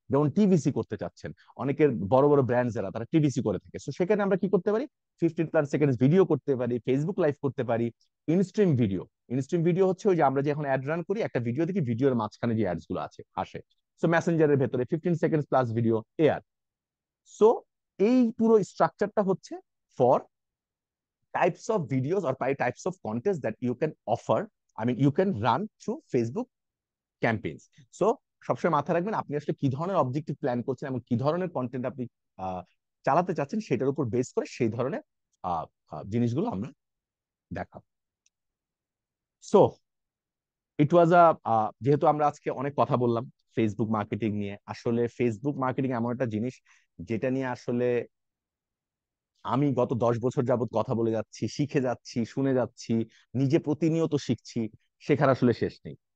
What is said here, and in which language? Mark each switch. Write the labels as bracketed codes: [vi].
[bn] যেমন টিভিসি করতে চাচ্ছেন, অনেকের বড় বড় ব্র্যান্ড যারা তারা টিভিসি করে থাকে। সো সেখানে আমরা কি করতে পারি? 15+ সেকেন্ডস ভিডিও করতে পারি, ফেসবুক লাইভ করতে পারি, ইনস্ট্রিম ভিডিও। ইনস্ট্রিম ভিডিও হচ্ছে ওই যে আমরা যে এখন অ্যাড রান করি, একটা ভিডিও দেখি, ভিডিওর মাঝখানে যে অ্যাডস গুলো আছে আসে। সো মেসেঞ্জারের ভেতরে 15 seconds plus video air. So এই পুরো স্ট্রাকচারটা হচ্ছে [en] For types of videos or by types of contents that you can offer, I mean you can run through Facebook campaigns. [bn] So সবসময় মাথায় রাখবেন আপনি আসলে কি ধরনের অবজেক্টিভ প্ল্যান করছেন এবং কি ধরনের কন্টেন্ট আপনি আহ, চালাতে চাচ্ছেন, সেটার উপর বেস করে সেই ধরনের জিনিসগুলো আমরা দেখাবো। [en] so it was [bn] যেহেতু আমরা আজকে অনেক কথা বললাম ফেসবুক মার্কেটিং নিয়ে, আসলে ফেসবুক মার্কেটিং এমন একটা জিনিস যেটা নিয়ে আসলে আমি গত 10 বছর যাবত কথা বলে যাচ্ছি, শিখে যাচ্ছি, শুনে যাচ্ছি, নিজে প্রতিনিয়ত শিখছি, শেখার আসলে শেষ নেই।